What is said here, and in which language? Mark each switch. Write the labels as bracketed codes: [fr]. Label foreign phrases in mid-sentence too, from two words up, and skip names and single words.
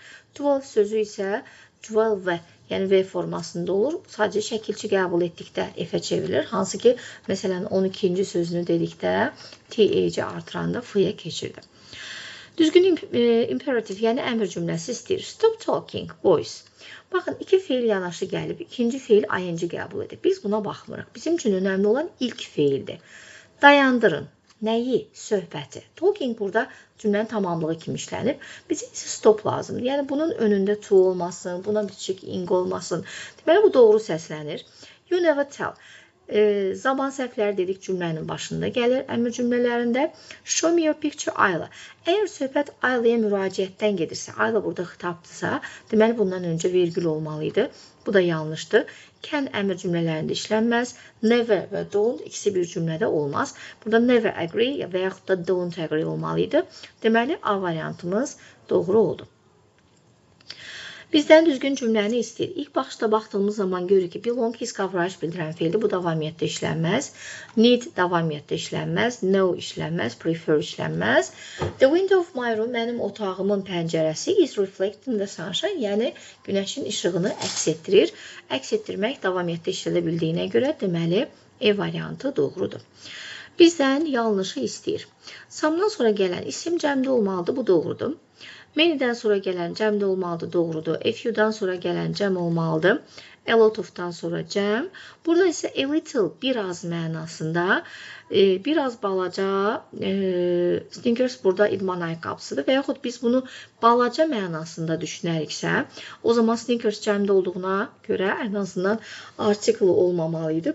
[az] 12 sözü isə 12, yəni V formasında olur. Sadəcə şəkilçi qəbul etdikdə F-ə çevrilir. Hansı ki, məsələn, 12-ci sözünü dedikdə T-H-i artıranda F-yə keçirdi. Düzgün imperativ, yəni əmr cümləsi istəyir. [en] Stop talking, boys. [az] Baxın, iki feil yanaşı gəlib, ikinci feil ing qəbul edib. Biz buna baxmırıq. Bizim üçün önəmli olan ilk feildir. Dayandırın. Nəyi? Söhbəti. Talking burada cümlənin tamamlığı kimi işlənib. Bizə isə stop lazımdır. Yəni, bunun önündə to olmasın, buna bitişik ing olmasın. Deməli, bu doğru səslənir. [en] You never tell. [az] Zaman səhvləri dedik cümlənin başında gəlir. Əmr cümlələrində [en] show me your picture [az] Ayla. Əgər söhbət Aylaya müraciətdən gedirsə, Ayla burada xitabdırsa, deməli bundan öncə vergül olmalıydı. Bu da yanlışdır. Can əmr cümlələrində işlənməz. Never və don't ikisi bir cümlədə olmaz. Burada [en] never agree [az] və yaxud da [en] don't agree [az] olmalıydı. Deməli, A variantımız doğru oldu. Bizdən düzgün cümləni istəyir. İlk baxışda baxdığımız zaman görürük ki, [en] belong his coverage [az] bildirən feildir. Bu davamiyyətdə işlənməz. Need davamiyyətdə işlənməz. No işlənməz. Prefer işlənməz. [en] The window of my room, [az] mənim otağımın pəncərəsi [en] is reflecting the sunshine, [az] yəni günəşin işığını əks etdirir. Əks etdirmək davamiyyətdə işlədə bildiyinə görə deməli E variantı doğrudur. Bizdən yanlışı istəyir. Samdan sonra gələn isim cəmdə olmalıdır. Bu doğrudur. Many'dən sonra gələn cəmdə olmalıdır, doğrudur. FU'dan sonra gələn cəm olmalıdır. [en] A lot of- [az] dan sonra cəm. Burada isə [en] a little, [az] biraz mənasında, biraz balaca, sneakers burada idman ayaqqabısıdır və yaxud biz bunu balaca mənasında düşünəriksə, o zaman sneakers cəmdə olduğuna görə ən azından article olmamalıydı.